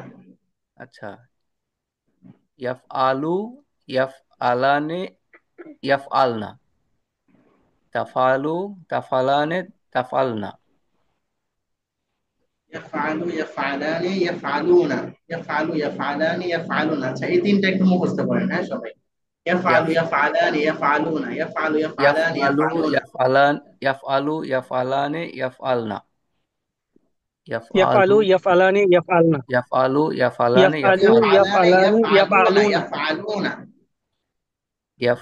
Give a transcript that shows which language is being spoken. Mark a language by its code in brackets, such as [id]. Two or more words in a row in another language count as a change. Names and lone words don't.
[ar] আচ্ছা, يفعل يفعلان يفعلن تفعل تفعلان تفعلن. يفعل يفعلان يفعلون. يفعل يفعلان يفعلون. [bn] আচ্ছা, এই তিনটা একটু মুখস্থ করেন হ্যাঁ সবাই। [ar] ইয়াফআলু ইয়াফ يفعلان يفعلون يفعل يفعلان ইয়াফআলু, ইয়াফআলুনা। يفعلان يفعل يفعلان يفعلن يفعل, يفعل يفعلان يفعلن. يفعل يفعلان, ইয়াফআলু ইয়াফআলনা, ইয়াফআলানি ইয়াফআলানি ইয়াফআলুনা ইয়াফআলুনা। ইয়াফআলুনা। ইয়াফ